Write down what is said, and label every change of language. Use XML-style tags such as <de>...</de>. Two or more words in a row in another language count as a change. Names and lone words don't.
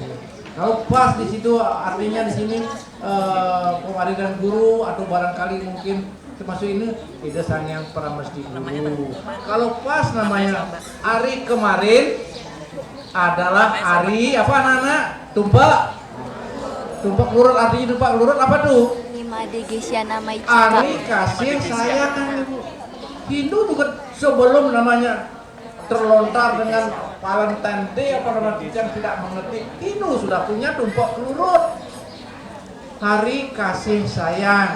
<id>Kalau pas di situ artinya di sini pemaridan guru atau barangkali mungkin termasuk ini Ida Sang Yang Pramesti Guru. Kalau pas namanya hari kemarin adalah hari apa anak-anak? Tumpak lurut, artinya tumpak lurut apa tuh? Ari kasih sayang. Hindu juga sebelum namanya terlontar dengan Valentine Day apa namanya yang tidak mengerti, Hindu sudah punya tumpak lurut. Hari kasih sayang.</id>